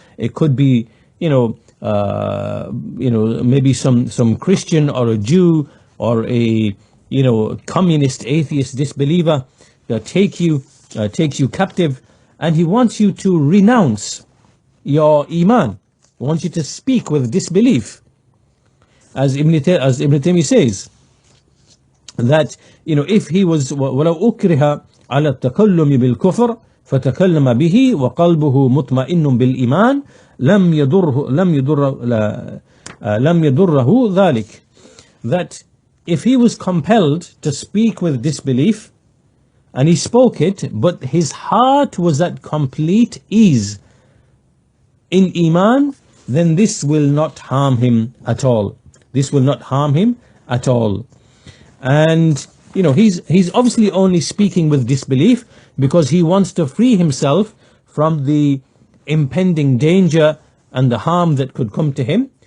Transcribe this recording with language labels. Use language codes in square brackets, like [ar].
[en] It could be, maybe some Christian or a Jew or a, communist, atheist, disbeliever that takes you captive, and he wants you to renounce your iman. He wants you to speak with disbelief. As Ibn Taymiyyah says, that if he was [ar] وَلَوْ أُكْرِهَ عَلَى التَّكَلُّمِ بِالْكُفْرِ فَتَكَلَّمَ بِهِ وَقَلْبُهُ مُطْمَئِنٌ بِالْإِيمَانِ لم يضره ذلك. [en] That if he was compelled to speak with disbelief, and he spoke it, but his heart was at complete ease in iman, then this will not harm him at all. This will not harm him at all. And he's obviously only speaking with disbelief because he wants to free himself from the impending danger and the harm that could come to him.